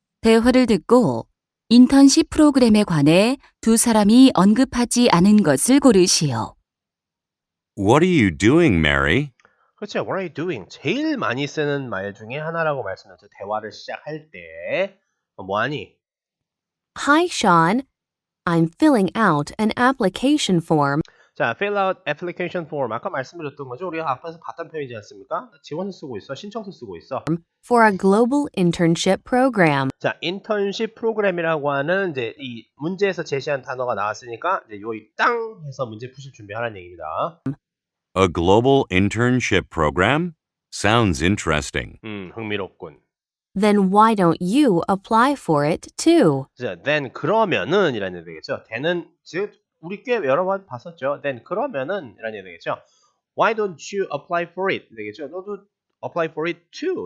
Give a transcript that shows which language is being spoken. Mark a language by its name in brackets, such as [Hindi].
[Korean] 대화를 듣고 인턴십 프로그램에 관해 두 사람이 언급하지 않은 것을 고르시오. [English] What are you doing, Mary? [Korean] 그렇죠. [English] What are you doing? [Korean] 제일 많이 쓰는 말 중에 하나라고 말씀드렸죠. 대화를 시작할 때 뭐하니? [English] Hi, Sean. I'm filling out an application form [Korean] 자, [English] fill out application form. [Korean] 아까 말씀드렸던 거죠. 우리가 앞에서 봤던 표현이지 않습니까? 지원서 쓰고 있어. 신청서 쓰고 있어. [English] for a global internship program. [Korean] 자, 인턴십 프로그램이라고 하는 이제 이 문제에서 제시한 단어가 나왔으니까 이제 요이 땅 해서 문제 푸실 준비하라는 얘기입니다. [English] A global internship program? Sounds interesting. [Korean] 흥미롭군. [English] Then why don't you apply for it too? [Korean] 자, then 그러면은 이라는 얘기 되겠죠. then은 즉 우리 꽤 여러 번 봤었죠. then 그러면은 이라는 얘기 되겠죠. [English] Why don't you apply for it? [Korean] 되겠죠? 너도 [English] apply for it too.